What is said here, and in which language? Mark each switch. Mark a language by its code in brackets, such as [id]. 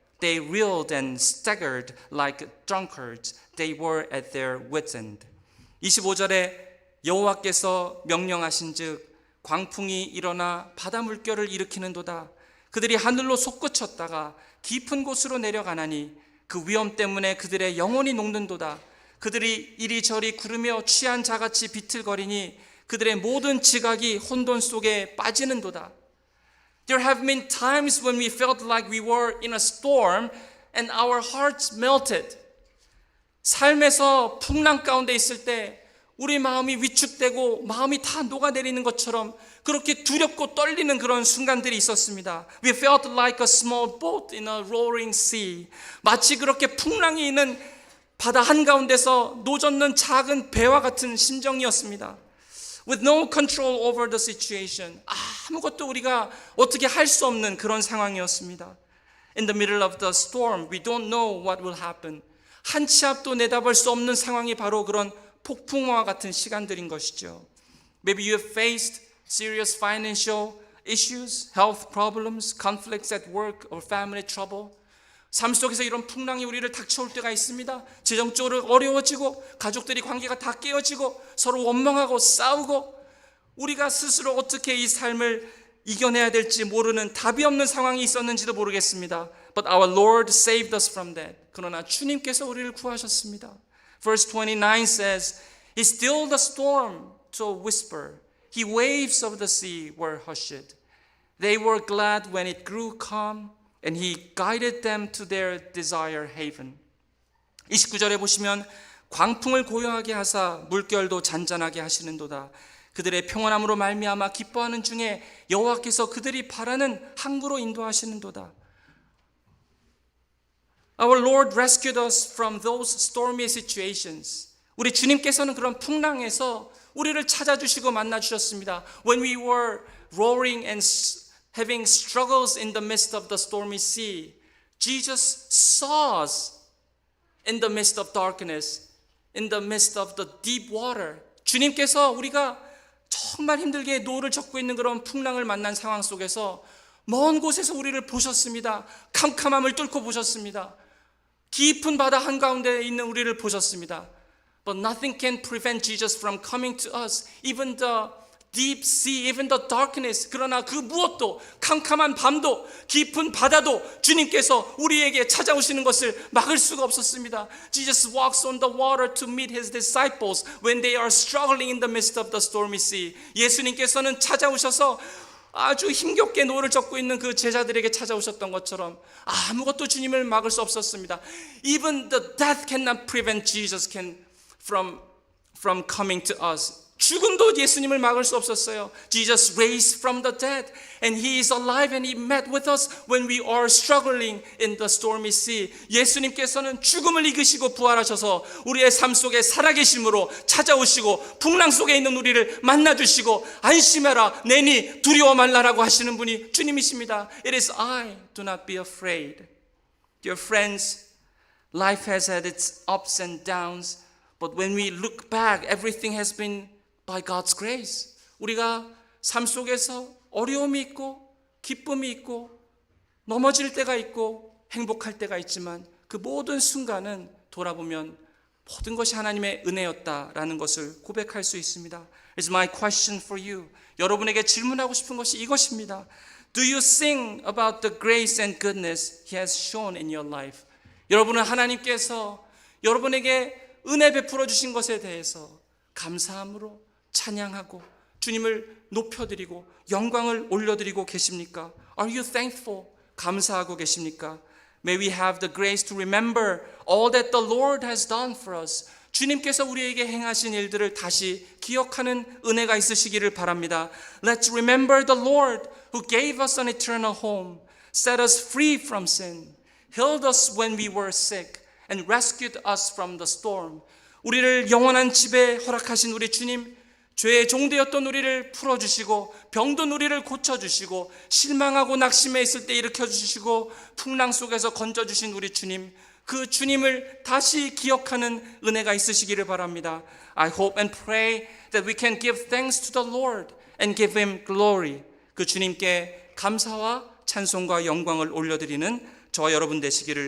[en] They reeled and staggered like drunkards. They were at their wits' end. [ko] 25절에 여호와께서 명령하신즉 광풍이 일어나 바다 물결을 일으키는도다. 그들이 하늘로 솟구쳤다가 깊은 곳으로 내려가나니 그 위험 때문에 그들의 영혼이 녹는도다. 그들이 이리저리 구르며 취한 자같이 비틀거리니 그들의 모든 지각이 혼돈 속에 빠지는도다. [en] There have been times when we felt like we were in a storm and our hearts melted. [ko] 삶에서 풍랑 가운데 있을 때 우리 마음이 위축되고 마음이 다 녹아내리는 것처럼 그렇게 두렵고 떨리는 그런 순간들이 있었습니다. [en] We felt like a small boat in a roaring sea. [ko] 마치 그렇게 풍랑이 있는 바다 한가운데서 노젓는 작은 배와 같은 심정이었습니다. [en] With no control over the situation. [ko] 아무것도 우리가 어떻게 할 수 없는 그런 상황이었습니다. [en] In the middle of the storm, we don't know what will happen. [ko] 한 치 앞도 내다볼 수 없는 상황이 바로 그런 폭풍과 같은 시간들인 것이죠. [en] Maybe you have faced serious financial issues, health problems, conflicts at work or family trouble. [ko] 삶 속에서 이런 풍랑이 우리를 닥쳐올 때가 있습니다. 재정적으로 어려워지고 가족들이 관계가 다 깨어지고 서로 원망하고 싸우고 우리가 스스로 어떻게 이 삶을 이겨내야 될지 모르는 답이 없는 상황이 있었는지도 모르겠습니다. [en] But our Lord saved us from that. [ko] 그러나 주님께서 우리를 구하셨습니다. [en] Verse 29 says, He stilled the storm to a whisper. He waves of the sea were hushed. They were glad when it grew calm. And he guided them to their desired haven. [ko] 29절에 보시면 광풍을 고요하게 하사 물결도 잔잔하게 하시는도다. 그들의 평안함으로 말미암아 기뻐하는 중에 여호와께서 그들이 바라는 항구로 인도하시는도다. [en] Our Lord rescued us from those stormy situations. [ko] 우리 주님께서는 그런 풍랑에서 우리를 찾아주시고 만나주셨습니다. [en] When we were roaring and having struggles in the midst of the stormy sea, Jesus saw us in the midst of darkness, in the midst of the deep water. [ko] 주님께서 우리가 정말 힘들게 노를 젓고 있는 그런 풍랑을 만난 상황 속에서 먼 곳에서 우리를 보셨습니다. 캄캄함을 뚫고 보셨습니다. 깊은 바다 한가운데 있는 우리를 보셨습니다. [en] But nothing can prevent Jesus from coming to us, even the deep sea, even the darkness. [ko] 그러나 그 무엇도, 캄캄한 밤도, 깊은 바다도 주님께서 우리에게 찾아오시는 것을 막을 수가 없었습니다. [en] Jesus walks on the water to meet his disciples when they are struggling in the midst of the stormy sea. [ko] 예수님께서는 찾아오셔서 아주 힘겹게 노를 젓고 있는 그 제자들에게 찾아오셨던 것처럼 아무것도 주님을 막을 수 없었습니다. [en] Even the death cannot prevent Jesus from coming to us. [ko] 죽음도 예수님을 막을 수 없었어요. [en] Jesus raised from the dead and he is alive and he met with us when we are struggling in the stormy sea. [ko] 예수님께서는 죽음을 이기시고 부활하셔서 우리의 삶 속에 살아계심으로 찾아오시고 풍랑 속에 있는 우리를 만나주시고 안심해라 내니 두려워 말라라고 하시는 분이 주님이십니다. [en] It is I, do not be afraid. Dear friends, life has had its ups and downs, but when we look back, everything has been by God's grace. [ko] 우리가 삶 속에서 어려움이 있고 기쁨이 있고 넘어질 때가 있고 행복할 때가 있지만 그 모든 순간은 돌아보면 모든 것이 하나님의 은혜였다라는 것을 고백할 수 있습니다. [en] It's my question for you. [ko] 여러분에게 질문하고 싶은 것이 이것입니다. [en] Do you sing about the grace and goodness He has shown in your life? [ko] 여러분은 하나님께서 여러분에게 은혜 베풀어 주신 것에 대해서 감사함으로 찬양하고 주님을 높여드리고 영광을 올려드리고 계십니까? [en] Are you thankful? [ko] 감사하고 계십니까? [en] May we have the grace to remember all that the Lord has done for us. [ko] 주님께서 우리에게 행하신 일들을 다시 기억하는 은혜가 있으시기를 바랍니다. [en] Let's remember the Lord who gave us an eternal home, set us free from sin, healed us when we were sick, and rescued us from the storm. [ko] 우리를 영원한 집에 허락하신 우리 주님, 죄의 종되었던 우리를 풀어주시고 병든 우리를 고쳐주시고 실망하고 낙심해 있을 때 일으켜주시고 풍랑 속에서 건져주신 우리 주님, 그 주님을 다시 기억하는 은혜가 있으시기를 바랍니다. [en] I hope and pray that we can give thanks to the Lord and give Him glory. [ko] 그 주님께 감사와 찬송과 영광을 올려드리는 저와 여러분 되시기를